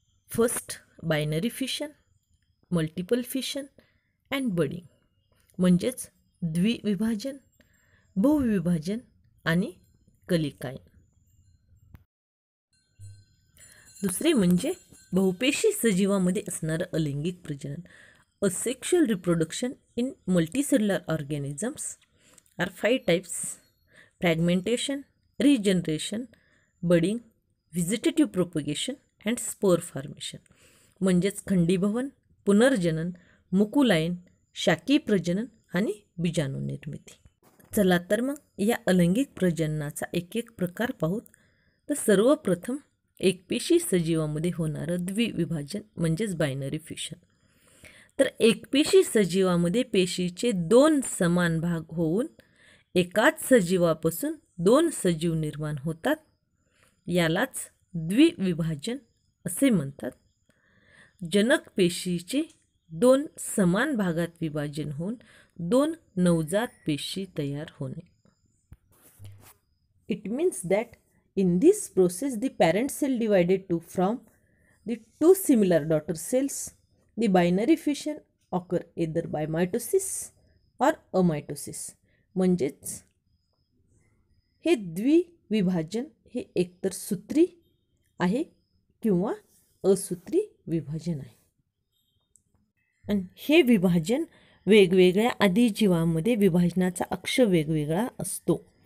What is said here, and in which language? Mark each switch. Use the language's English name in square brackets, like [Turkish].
[English] first binary fission, multiple fission and budding [Marathi] म्हणजेच द्विविभाजन, बहुविभाजन आणि कलिकायन. दुसरे म्हणजे बहुपेशी सजीवामध्ये असणारं अलैंगिक प्रजनन. [English] Asexual reproduction in multicellular organisms are 5 types: fragmentation, regeneration, budding, vegetative propagation and spore formation. [Marathi] म्हणजेच खंडीभवन, पुनर्जनन, मुकुलायन, शाकी प्रजनन आणि बीजाणुनिर्मिती. चला तर मग या अलैंगिक प्रजननाचा एक एक प्रकार पाहूत. तर सर्वप्रथम एकपेशी सजीवामध्ये होणारं द्विविभाजन म्हणजेच बायनरी फिशन. तर एकपेशी सजीवामध्ये पेशीचे दोन समान भाग होऊन एकाच सजीवापासून दोन सजीव निर्माण होतात, यालाच द्विविभाजन असे म्हणतात. जनक पेशीचे दोन समान भागात विभाजन होऊन दोन नवजात पेशी तयार होणे. [English] It means that in this process the parent cell divided to from the two similar daughter cells. The binary fission occur either by mitosis or amitosis. [Marathi] म्हणजेच हे द्विविभाजन हे एकतर सूत्री आहे किंवा असूत्री विभाजन आहे. आणि हे विभाजन वेगवेगळ्या आदिजीवांमध्ये विभाजनाचा अक्ष वेगवेगळा असतो.